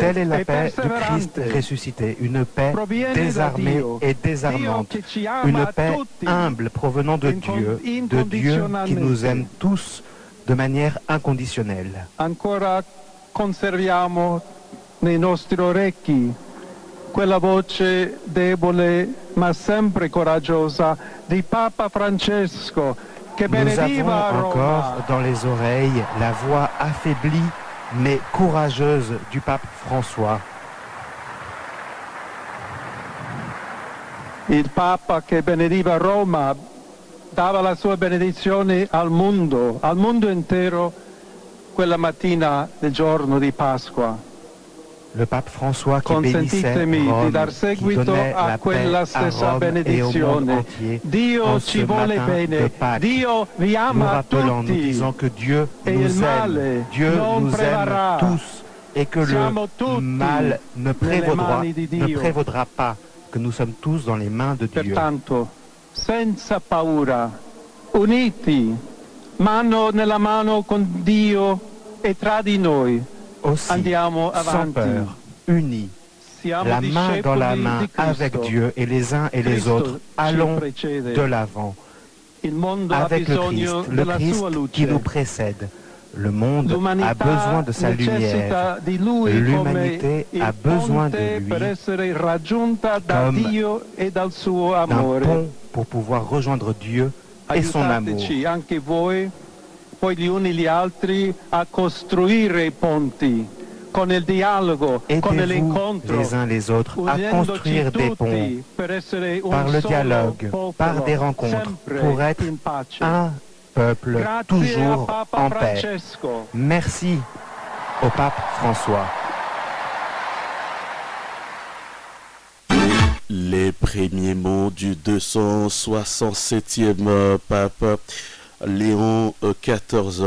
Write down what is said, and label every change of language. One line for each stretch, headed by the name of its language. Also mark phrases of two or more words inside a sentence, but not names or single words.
French: Telle est la paix du Christ ressuscité, une paix désarmée et désarmante, une paix humble provenant de Dieu qui nous aime tous de manière inconditionnelle.
Italian: Ancora conserviamo nei nostri orecchi quella voce debole ma sempre coraggiosa di Papa Francesco che benediva Roma.
French: Nous avons encore dans les oreilles la voix affaiblie mais courageuse du pape François.
Italian: Il Papa che benediva Roma dava la sua benedizione al mondo intero quella mattina del giorno di Pasqua.
French: Le pape François qui bénissait Rome, qui donnait la paix à Rome et au monde entier. En ce matin de Pâques, nous rappelons, nous disons que Dieu nous aime, Dieu nous aime tous et que le mal ne prévaudra pas, que nous sommes tous dans les mains de Dieu.
Italian: Pertanto, senza paura, uniti, mano nella mano con Dio e tra di noi,
French: aussi,
Italian: andiamo
French: sans
Italian: avanti.
French: peur, unis, la main dans la main avec Dieu et les uns et les autres, allons de l'avant avec le Christ qui nous précède. Le monde a besoin de sa lumière. L'humanité a besoin de lui comme d'un pont pour pouvoir rejoindre Dieu et son amour.
Italian: Anche voi, poi gli uni gli altri a costruire i ponti con il dialogo, con l'incontro,
French: les uns les autres à construire des ponts par le dialogue, par des rencontres, pour être un peuple toujours en paix. Merci au pape François. Les premiers mots du 267e pape Léon XIV.